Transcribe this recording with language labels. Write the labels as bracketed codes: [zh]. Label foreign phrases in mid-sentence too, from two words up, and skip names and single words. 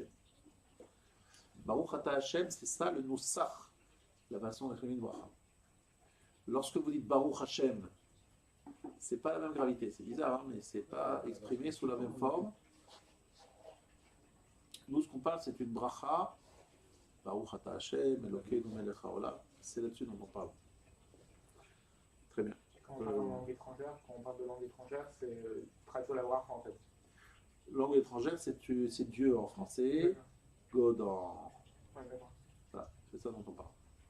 [he] ברוך אתה השם, [fr] c'est ça le Nusach, la façon d'écrire une bracha. Lorsque vous dites [he] ברוך השם, [fr] ce n'est pas la même gravité. C'est bizarre, hein, mais ce n'est pas exprimé sous la même forme. Nous, ce qu'on parle, c'est une bracha. [he] ברוך אתה השם, אלוקינו מלך העולם. [fr] C'est là-dessus dont on parle. Très bien. Quand on parle de langue étrangère, c'est traduire la bracha en fait. Langue étrangère, c'est Dieu en français, God en. Ouais, d'accord. Voilà, c'est ça dont on parle.